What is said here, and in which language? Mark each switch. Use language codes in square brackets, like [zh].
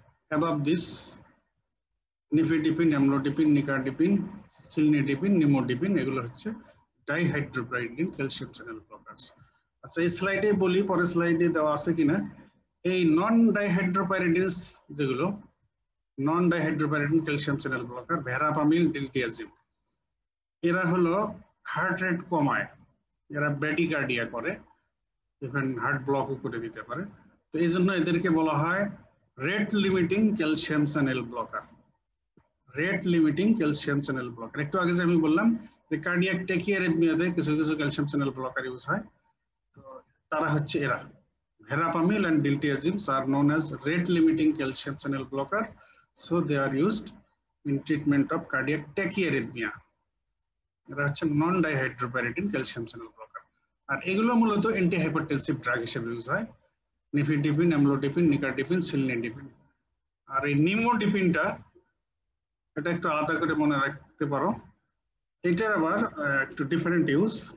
[en] Above this, [bn] nifedipine, amlodipine, nicardipine, cilnidipine, nimodipine, এগুলো হচ্ছে dihydropyridine calcium channel ব্লকারস। আচ্ছা, এই স্লাইডে বলি, পরের স্লাইডে দেওয়া আছে কিনা, এই নন ডাইহাইড্রোপাইরিডিনস যেগুলো নন dihydropyridine calcium channel blocker, verapamil, ডিলটিয়াজিম, এরা হলো হার্ট রেট কমায়, এরা ব্র্যাডিকার্ডিয়া করে, ইভেন হার্ট ব্লকও করে দিতে পারে। তো এই জন্য এদেরকে বলা হয় rate limiting calcium channel blocker, rate limiting calcium channel blocker. একটু আগে যে আমি বললাম যে কার্ডিয়াক ট্যাকিয়ারিথমিয়াতে কিছু কিছু ক্যালসিয়াম চ্যানেল ব্লকার ইউজ হয়, তো তারা হচ্ছে এরা। [en] Verapamil and diltiazims are known as rate limiting calcium channel blocker, so they are used in treatment of cardiac tachyarrhythmia. [bn] এরা হচ্ছে নন ডাইহাইড্রোপাইরিডিন ক্যালসিয়াম চ্যানেল ব্লকার, আর এগুলো মূলত অ্যান্টিহাইপারটেনসিভ ড্রাগ হিসেবে ইউজ হয়, নিফিডিপিন, অ্যামলোডিপিন, নিকারডিপিন, সিলনিডিপিন। আর এই নিমোডিপিনটা, এটা একটু আলাদা করে মনে রাখতে পারো, এটা আবার একটু ডিফারেন্ট ইউজ।